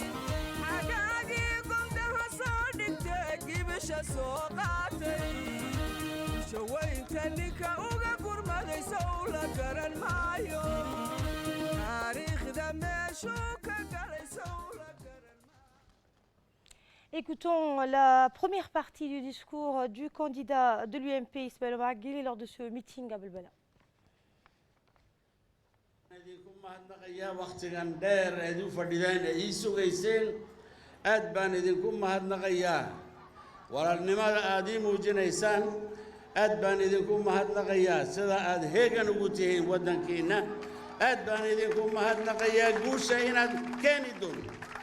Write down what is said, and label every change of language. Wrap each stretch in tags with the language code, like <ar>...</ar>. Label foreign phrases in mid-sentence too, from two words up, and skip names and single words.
<so>soo qaatay shawaynta ninka uga gurmaday sow la garan maayo taariikhda meeshuu ka galay sow la garan maayo.</so> <fr>Écoutons la première partie du discours du candidat de l'UMP Ismaël Omar Guelleh lors de ce meeting à Belbela.</fr> <so>waqtigan dheer aad u fadhideen ay ii sugayseen aad baan idinku mahadnaqayaa walaalnimada aad ii muujinaysaan aad baan idinku mahadnaqayaa sida aad heegan ugu tihiin waddankiinna aad baan idinku mahadnaqayaa guusha inaad keeni doonto</so>